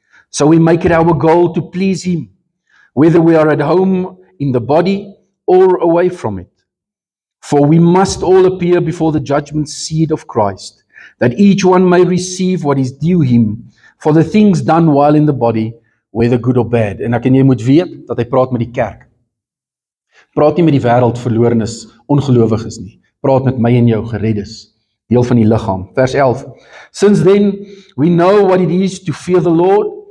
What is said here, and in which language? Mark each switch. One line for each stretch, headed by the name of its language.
English: So we make it our goal to please Him, whether we are at home in the body or away from it. For we must all appear before the judgment seat of Christ, that each one may receive what is due him for the things done while in the body, whether good or bad.
Afrikaans: En ek en jy moet weet dat hy praat met die kerk. Praat nie met die wêreld verlorenes, ongelowiges nie. Praat met my en jou gereddes, deel van die liggaam. Vers 11.
English: Since then we know what it is to fear the Lord.